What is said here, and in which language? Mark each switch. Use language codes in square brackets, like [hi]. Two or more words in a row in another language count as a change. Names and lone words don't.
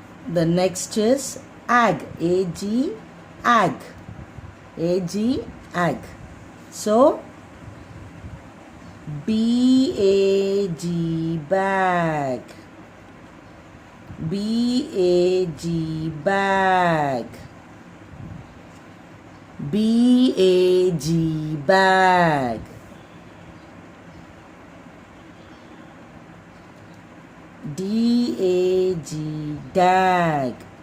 [en] The next is ag. A-G, ag. A-G, ag. So, B-A-G, bag. B-A-G, bag. B-A-G, bag. D-A-G, dag.